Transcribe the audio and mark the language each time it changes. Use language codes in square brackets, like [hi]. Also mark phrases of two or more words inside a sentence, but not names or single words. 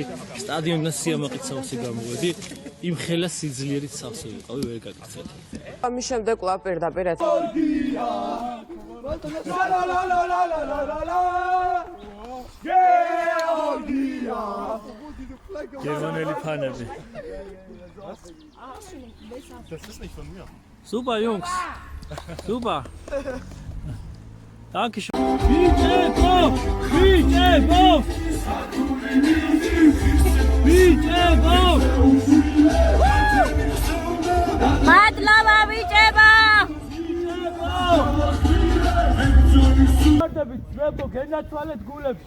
[ka] სტადიონიდან სიამაყით სავსე გამოვედი. იმ ხელა სიძლიერით სავსე ვიყავი, ვერ გაგიცედი. ამის შემდეგ კვლავ პირდაპირ გერმანელი ფანები. [de] Super Jungs. Super. Dankeschön. [ka] მადლობა ბიჭებო. ძმებო, გენაცვალეთ გულებში.